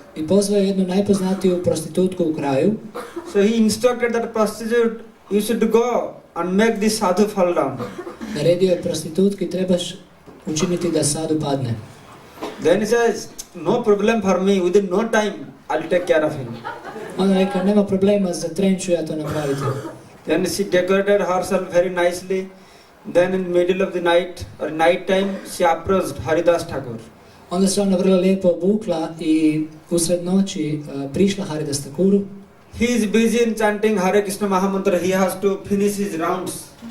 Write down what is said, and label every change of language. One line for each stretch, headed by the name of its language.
Croatian: I pozvao je jednu najpoznatiju prostitutku u kraju.
English: So he instructed that prostitute, you should go and make this sadhu fall down.
Croatian: Naredio je prostitutki, trebaš učiniti da sadhu padne.
English: Then he says, no problem for me, within no time I'll take care of him.
Croatian: Ona rekao, nema problema, za tren ću ja to napraviti.
English: Then she decorated herself very nicely. Then in the middle of the night or night time, she approached Haridas Thakur.
Croatian: Onda se ona vrlo lijepo obukla i usred noći prišla Haridas Thakuru.
English: He is busy in chanting Hare Krishna Mahamantra. He has to finish his rounds.